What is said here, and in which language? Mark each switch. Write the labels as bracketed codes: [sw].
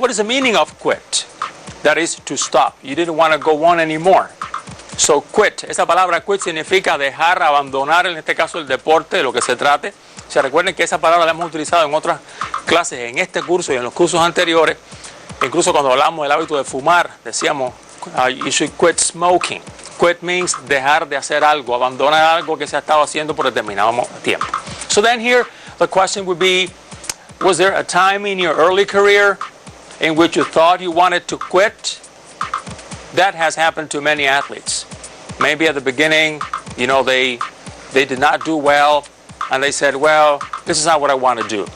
[en] What is the meaning of quit? That is to stop. You didn't want to go on anymore. So quit. [es] Esa palabra quit significa dejar, abandonar, en este caso el deporte, de lo que se trate. Se recuerden que esa palabra la hemos utilizado en otras clases, en este curso y en los cursos anteriores. Incluso cuando hablamos del hábito de fumar, decíamos, [en] you should quit smoking. Quit means [es] dejar de hacer algo, abandonar algo que se ha estado haciendo por determinado tiempo. [en] So then here, the question would be, was there a time in your early career in which you thought you wanted to quit? That has happened to many athletes. Maybe at the beginning, they did not do well, and they said, well, this is not what I want to do.